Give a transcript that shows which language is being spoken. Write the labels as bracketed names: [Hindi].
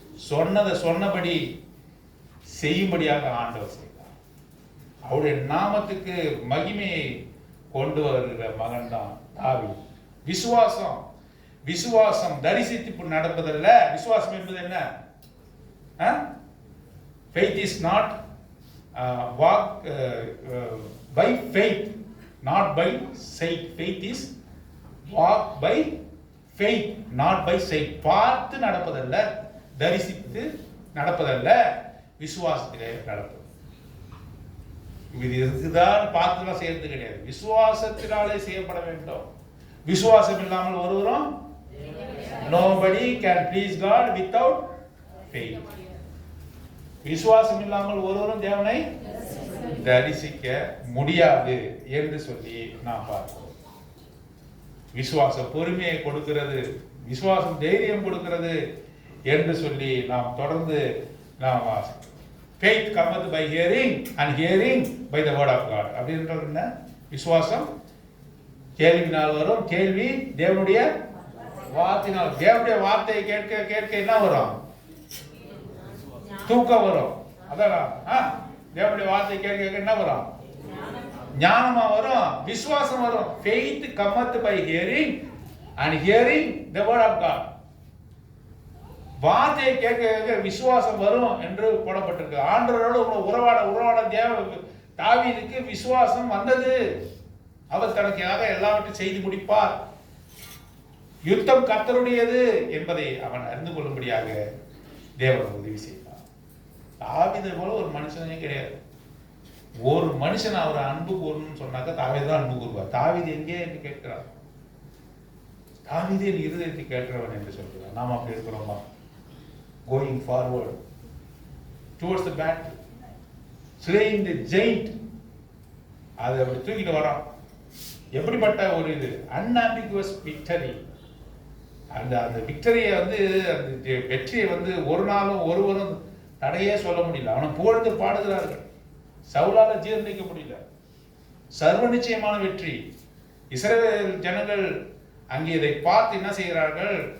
[Tamil] சொன்னதை சொன்னபடி செய்யும்படியாக ஆண்டவர் செய்தார். அவருடைய நாமத்துக்கு மகிமையை கொண்டு வருகிற மகன் தான் தாவீது. விசுவாசம் விசுவாசம் தரிசித்து நடப்பதல்ல. விசுவாசம் என்பது என்ன? [English] faith is not walk by faith, not by sight. Faith is walk by faith, not by sight. [Tamil] பார்த்து நடப்பதல்ல, தரிசித்து நடப்பதல்ல, விசுவாசத்திலே நடப்பது. இது இதுதான் பார்த்துலாம் செய்யறது கிடையாது. விசுவாசத்தினாலே செய்யப்பட வேண்டும். விசுவாசம் இல்லாமல் ஒருவரும் [English] nobody can please God without faith. [Tamil] விசுவாசம் இல்லாமல் ஒருவரும் தேவனை தரிசிக்க முடியாது என்று சொல்லி நாம் பார்க்கிறோம். விசுவாசம் பொறுமையை கொடுக்கிறது, விசுவாசம் தைரியம் கொடுக்கிறது என்று சொல்லி நாம் தொடர்ந்து நாம் வாசிக்கிறோம். [English] faith cometh by hearing and hearing by the word of God. [Tamil] அப்படின்றது என்ன? விசுவாசம் கேள்வினால் வரும், கேள்வி தேவனுடைய வார்த்தையினால். தேவனுடைய வார்த்தையை கேட்க கேட்க என்ன வரும்? தூக்கம் வரும். அதான் தேவனுடைய வார்த்தை கேட்க கேட்க என்ன வரும்? ஞானமா வரும், விசுவாசம் வரும். [English] faith cometh by hearing and hearing the word of God. [Tamil] வார்த்தையை கேட்க கேட்க விசுவாசம் வரும் என்று போடப்பட்டிருக்கு. ஆண்டவரோடு உறவாட தாவீதுக்கு விசுவாசம் வந்தது. அவர் தனக்காக எல்லாவற்றையும் செய்து முடிப்பார். யுத்தம் கர்த்தருடையது என்பதை அவன் அறிந்து கொள்ளும்படியாக தேவன் உதவி செய்தார். தாவீதை போல ஒரு மனுஷனே கிடையாது. ஒரு மனுஷன் அவர் அன்பு கூறணும்னு சொன்னாக்க தாவீது தான் அன்பு கூறுவார். தாவீது எங்கே என்று கேட்கிறார். தாவீது என் இருதயத்தை கேட்கிறவன் என்று சொல்கிறார். நாம் அப்படி இருக்கிறோமா? [English] going forward towards the battle, slaying the giant. [Tamil] அதை அப்படி தூக்கிட்டு வரான். எப்படிப்பட்ட ஒரு இது [English] unambiguous victory. [Tamil] அந்த விக்டரியை அந்த வெற்றியை ஒரு நாளும் ஒருவரும் தடையே சொல்ல முடியல. அவனை புகழ்ந்து பாடுகிறார்கள். சவுலால ஜீர்ணிக்க முடியல. சர்வ நிச்சயமான வெற்றி. இஸ்ரவேல் ஜனங்கள் அங்கே இதை பார்த்து என்ன செய்கிறார்கள்?